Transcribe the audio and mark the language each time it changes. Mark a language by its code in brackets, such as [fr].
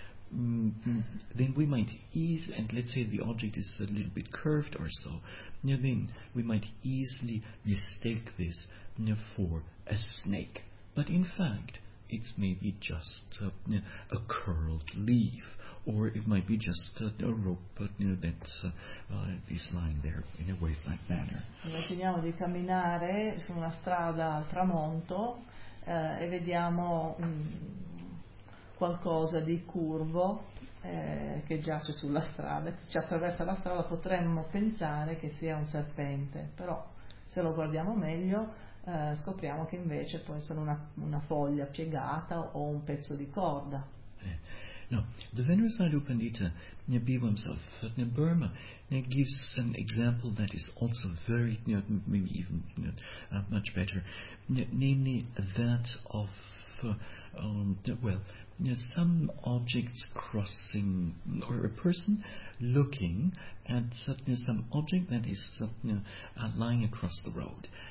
[en] Then we might ease, and let's say the object is a little bit curved or so, then we might easily mistake this for a snake. But in fact, it's maybe just a curled leaf, or it might be just a rope, but that is lying there in a wave-like manner. [it] Immaginiamo di camminare su una strada al tramonto e vediamo qualcosa di curvo che giace sulla strada. Se ci attraversa la strada potremmo pensare che sia un serpente, però se lo guardiamo meglio scopriamo che invece può essere una foglia piegata o un pezzo di corda. [en] Now, the Venerable Sadhu Pandita Nibbu himself, in Burma, gives an example that is also very, maybe even much better, namely that of, some objects crossing, or a person looking at some object that is lying across the road.